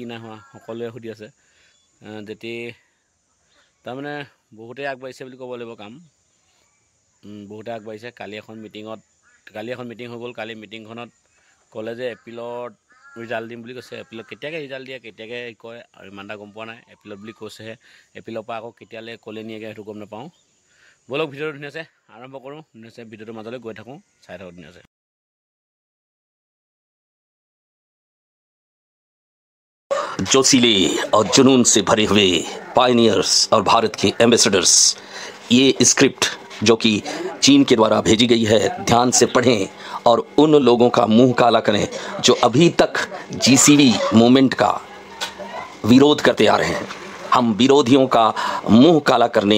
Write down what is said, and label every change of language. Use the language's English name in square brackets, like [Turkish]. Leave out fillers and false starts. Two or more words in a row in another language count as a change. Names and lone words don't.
[Assamese] নাই হোৱা সকলোৱে সুধি আছে যেতিয়া তাৰমানে বহুতেই আগবাঢ়িছে বুলি ক'ব লাগিব কাম বহুতে আগবাঢ়িছে কালি এখন মিটিং হৈ গ'ল কালি মিটিংখনত ক'লে যে এপ্ৰিলত ৰিজাল্ট দিম বুলি কৈছে এপ্ৰিলত কেতিয়াকৈ ৰিজাল্ট দিয়ে কেতিয়াকৈ কয় আৰু ইমান এটা গম পোৱা নাই এপ্ৰিলত বুলি কৈছেহে এপ্ৰিলৰ পৰা আকৌ কেতিয়ালৈ ক'লে নিয়েগৈ সেইটো গম নাপাওঁ বলক ভিডিঅ'টো ধুনীয়াছে আৰম্ভ কৰোঁ ধুনীয়াছে ভিডিঅ'টোৰ মাজলৈ গৈ থাকোঁ চাই থাকোঁ ধুনীয়াছে [Hindi] जोशीले और जुनून से भरे हुए पायनियर्स और भारत के एम्बेसडर्स ये स्क्रिप्ट जो कि चीन के द्वारा भेजी गई है ध्यान से पढ़ें और उन लोगों का मुंह काला करें जो अभी तक जीसीवी मूवमेंट का विरोध करते आ रहे हैं हम विरोधियों का मुंह काला करने